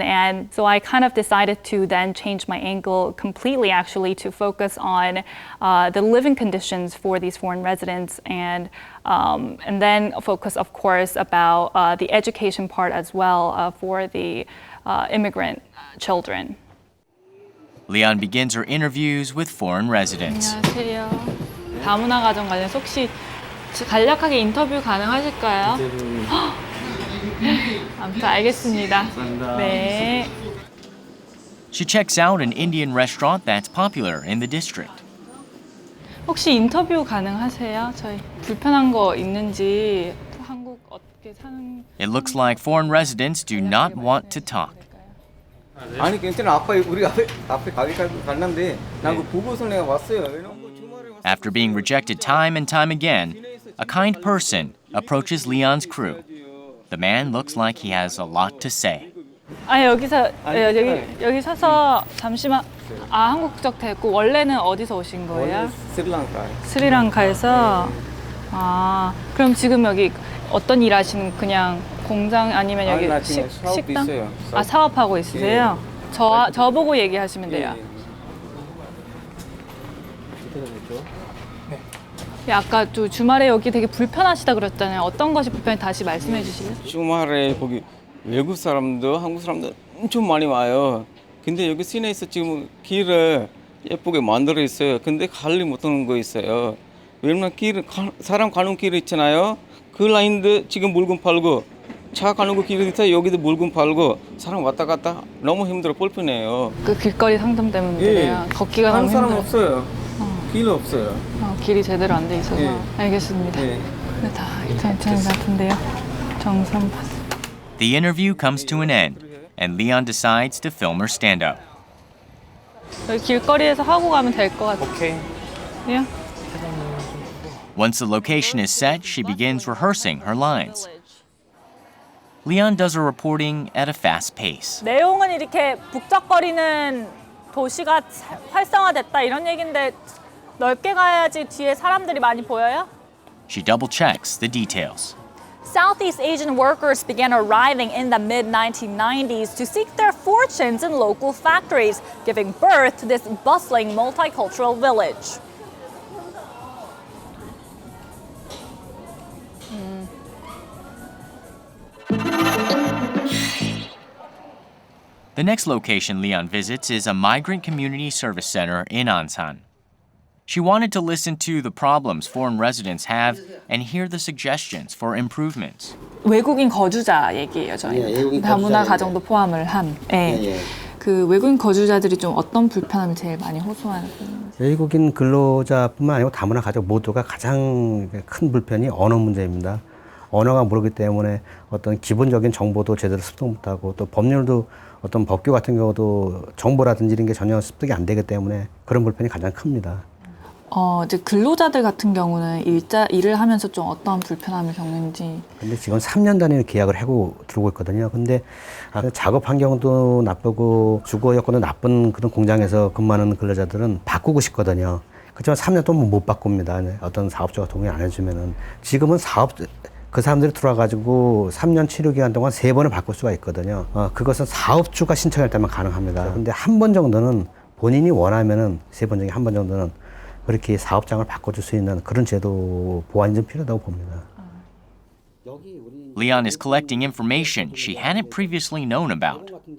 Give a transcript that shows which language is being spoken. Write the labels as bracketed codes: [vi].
[en] And so I kind of decided to then change my angle completely, actually, to focus on the living conditions for these foreign residents, and then focus, of course, about the education part as well for the immigrant children. Li-an begins her interviews with foreign residents. [ko] 안녕하세요. 다문화 가정 관련해서 혹시 간략하게 인터뷰 가능하실까요? 아무튼 알겠습니다. 네. [en] She checks out an Indian restaurant that's popular in the district. [ko] 혹시 인터뷰 가능하세요? 저희 불편한 거 있는지 한국 어떻게 사는 [en] It looks like foreign residents do not want to talk. [ko] 아니 괜찮아. 아빠 우리 앞에 가게까지 갔는데 난 그 보고서 내가 왔어요. [en] After being rejected time and time again, a kind person approaches Li-an's crew. The man looks like he has a lot to say. [ko] 여기서 여기 서서 잠시만. 한국 국적 됐고 원래는 어디서 오신 거예요? 스리랑카. 스리랑카에서. 그럼 지금 여기 어떤 일 하시는 그냥 공장 아니면 여기 식당? 있어요. 사업하고 있으세요? 저보고 얘기하시면 돼요. 아까 또 주말에 여기 되게 불편하시다 그랬잖아요. 어떤 것이 불편해 다시 말씀해 주실래요? 주말에 거기 외국 사람도 한국 사람도 엄청 많이 와요. 근데 여기 시내에서 지금 길을 예쁘게 만들어 있어요. 근데 관리 못하는 거 있어요. 왜냐면 사람 가는 길 있잖아요. 그 라인도 지금 물건 팔고 차 가는 거 길이 있어요. 여기도 물건 팔고 사람 왔다 갔다 너무 힘들어 불편해요. 그 길거리 상점 때문에 그래요. 걷기가 너무 힘들어요. 사람 없어요. 길 없어요. 길이 제대로 안 돼 있어서. 알겠습니다. 다 괜찮은 것 같은데요. 정선 파스. [en] The interview comes to an end, and Li-an decides to film her stand-up. [ko] 여기 길거리에서 하고 가면 될 것 같아요. 오케이. 예? [en] Once the location is set, she begins rehearsing her lines. Li-an does her reporting at a fast pace. [ko] 내용은 이렇게 북적거리는 도시가 활성화됐다 이런 얘긴데 넓게 가야지 뒤에 사람들이 많이 보여요? [en] She double-checks the details. Southeast Asian workers began arriving in the mid-1990s to seek their fortunes in local factories, giving birth to this bustling multicultural village. The next location Li-an visits is a migrant community service center in Ansan. She wanted to listen to the problems foreign residents have and hear the suggestions for improvements. [ko] 외국인 거주자 얘기예요, 저희. 외국인 다문화 거주자 가정도 포함을 한. 그 외국인 거주자들이 좀 어떤 불편함을 제일 많이 호소하는 편인가요? 외국인 근로자뿐만 아니고 다문화 가족 모두가 가장 큰 불편이 언어 문제입니다. 언어가 모르기 때문에 어떤 기본적인 정보도 제대로 습득 못하고 또 법률도 어떤 법규 같은 경우도 정보라든지 이런 게 전혀 습득이 안 되기 때문에 그런 불편이 가장 큽니다. 이제 근로자들 같은 경우는 일을 하면서 좀 어떤 불편함을 겪는지. 근데 지금 3년 단위로 계약을 하고 들어오고 있거든요. 근데 작업 환경도 나쁘고 주거 여건도 나쁜 그런 공장에서 근무하는 근로자들은 바꾸고 싶거든요. 그렇지만 3년 동안 못 바꿉니다. 어떤 사업주가 동의 안 해주면은. 지금은 그 사람들이 들어와가지고 3년 치료 기간 동안 3번을 바꿀 수가 있거든요. 그것은 사업주가 신청할 때만 가능합니다. 근데 한 번 정도는 본인이 원하면은 3번 중에 한 번 정도는 그렇게 사업장을 바꿔줄 수 있는 그런 제도 보완이 좀 필요하다고 봅니다. [en] Li-an is collecting information she hadn't previously known about.